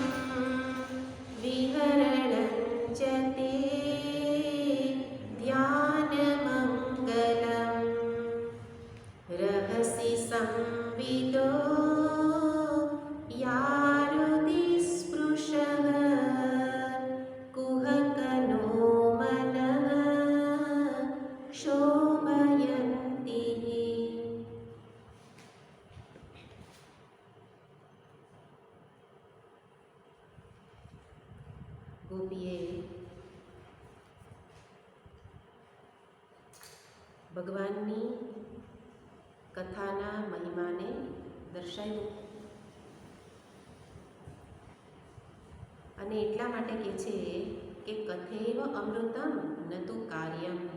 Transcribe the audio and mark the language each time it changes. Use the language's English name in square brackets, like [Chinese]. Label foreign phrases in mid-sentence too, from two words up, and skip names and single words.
[Sanskrit] विहरणं च ते ध्यानमङ्गलं रहसि संविदो यारुदिस्पृशः कुहकनो मनः शोभयन्तिः। [Gujarati] ગોપીએ ભગવાનની કથાના મહિમાને દર્શાવ્યું અને એટલા માટે કહે છે કે [Sanskrit] કથૈવ અમૃતમ ન તુ કાર્યમ,